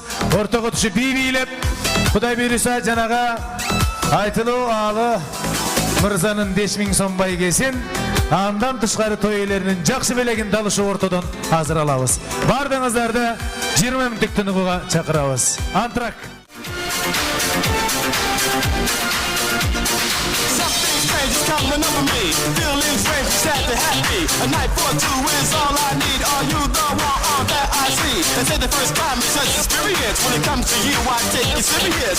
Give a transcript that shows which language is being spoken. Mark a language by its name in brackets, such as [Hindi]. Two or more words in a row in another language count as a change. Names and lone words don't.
[Kyrgyz] Ортого түшүп бийлеп, Кудай буйруса жанага айтылуу аалы мырзанын 5000 сом байгесин, андан тышкары той ээлеринин жакшы белегин далышы ортодон азыр алабыз. Бардыгыңыздарды 20 мүнөттүк тыныгууга чакырабыз. Антрак. [English] Coming over me, feeling strange, sad to happy. A night for two is all I need. Are you the one that I see? They say the first time is such experience. When it comes to you, I take it serious.